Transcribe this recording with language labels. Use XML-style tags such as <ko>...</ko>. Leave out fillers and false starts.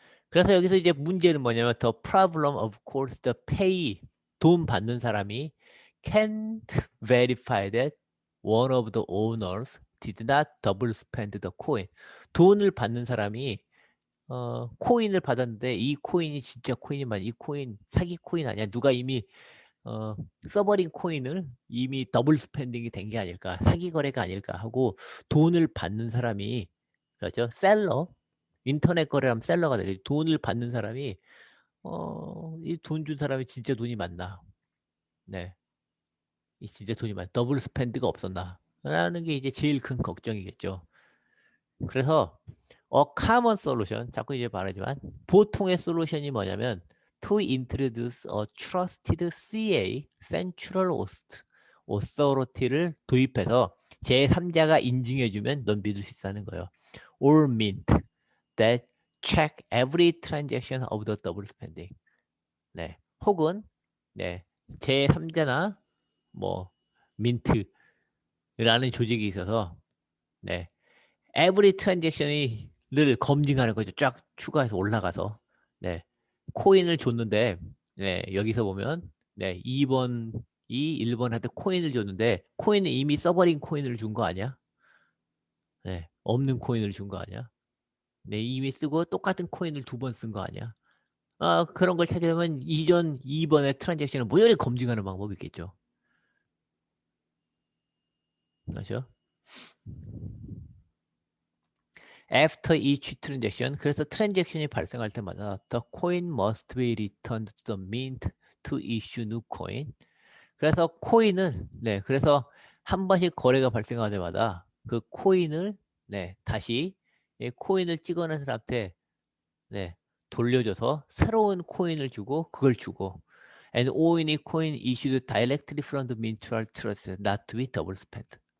<ko>그래서 여기서 이제 문제는 뭐냐면</ko> <en>the problem of course the pay</en> <ko>돈 받는 사람이</ko> <en>can't verify that one of the owners did not double spend the coin.</en> <ko>돈을 받는 사람이 코인을 받았는데 이 코인이 진짜 코인이 맞아. 이 코인 사기 코인 아니야. 누가 이미 써버린 코인을 이미 더블 스pen딩이 된 게 아닐까. 사기 거래가 아닐까 하고 돈을 받는 사람이 그렇죠. 셀러 인터넷 거래하면 셀러가 되죠. 돈을 받는 사람이 이 돈 준 사람이 진짜 돈이 많나. 네. 이 진짜 돈이 많. 더블 스pen드가 없었나. 라는 게 이제 제일 큰 걱정이겠죠. 그래서</ko> <en>common solution</en> <ko>자꾸 이제 말하지만 보통의 솔루션이 뭐냐면</ko> <en>to introduce a trusted CA central authority</en> <ko>를 도입해서 제3자가 인증해주면 넌 믿을 수 있다는 거예요.</ko> <en>or mint that check every transaction of the double spending.</en> <ko>네, 혹은 네, 제3자나 뭐 민트라는 조직이 있어서 네, every transaction이 검증하는 거죠. 쫙 추가해서 올라가서. 네. 코인을 줬는데, 네, 여기서 보면, 네, 2번이 1번한테 코인을 줬는데, 코인은 이미 써버린 코인을 준 거 아니야? 네, 없는 코인을 준 거 아니야? 네, 이미 쓰고 똑같은 코인을 2번 쓴 거 아니야? 아, 그런 걸 찾으려면 이전 2번의 트랜잭션을 모조리 검증하는 방법이 있겠죠. 맞죠?</ko> <en>After each transaction,</en> <ko>그래서 트랜잭션이 발생할 때마다</ko> <en>the coin must be returned to the mint to issue new coin.</en> <ko>그래서 코인은 네, 그래서 한 번씩 거래가 발생할 때마다 그 코인을 네, 다시 코인을 찍어낸 사람한테 네, 돌려줘서 새로운 코인을 주고 그걸 주고</ko> <en>and all any coin issued directly from the mint to trust not to be double spent.</en>